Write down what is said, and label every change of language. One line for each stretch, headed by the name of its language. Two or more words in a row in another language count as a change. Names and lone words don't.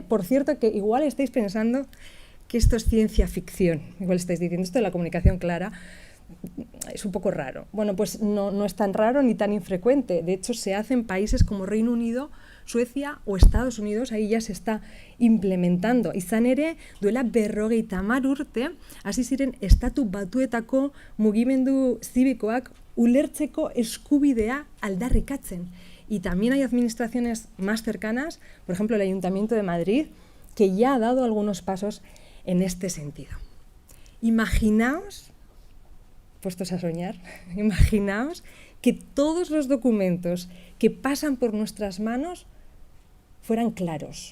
Spanish: Por cierto, que igual estáis pensando que esto es ciencia ficción, igual estáis diciendo esto de la comunicación clara es un poco raro. Bueno, pues no es tan raro ni tan infrecuente. De hecho, se hace en países como Reino Unido, Suecia o Estados Unidos, ahí ya se está implementando.
Basque: Izan ere, duela 50 urte, hasi ziren estatu batuetako mugimendu zibikoak ulertzeko eskubidea aldarrikatzen.
Spanish: Y también hay administraciones más cercanas, por ejemplo el Ayuntamiento de Madrid, que ya ha dado algunos pasos en este sentido. Imaginaos, puestos a soñar, imaginaos que todos los documentos que pasan por nuestras manos fueran claros.